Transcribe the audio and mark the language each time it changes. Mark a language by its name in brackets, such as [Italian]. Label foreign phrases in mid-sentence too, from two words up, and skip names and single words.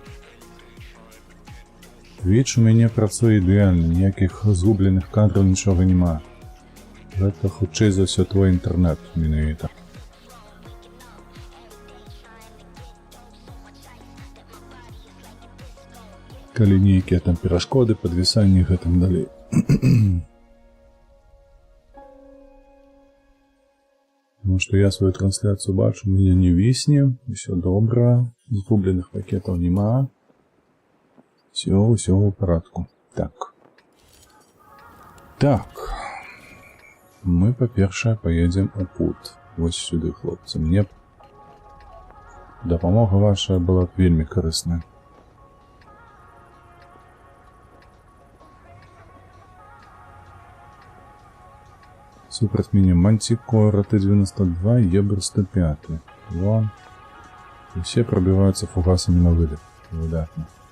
[Belarusian] Twitch у мяне працуе ідэальна, ніякіх згубленых кадраў, нічога няма. Гэта хутчэй за ўсё твой інтэрнэт менавіта. Калі нейкія там перашкоды, падвісанні і гэтым далей. [Russian] Потому что я свою трансляцию бачу, у меня не висне, все добро, згубленых пакетов нема. Все в порядку. Так. Мы, по-першае, поедем у пут. [Belarusian] Вось сюды, хлопцы. Мне дапамога ваша была б вельмі карысная. Супраць мяне Мантикора Т-92 и Ебр-105. Вон. [Russian] И все пробиваются фугасами на вылет. Выдатно.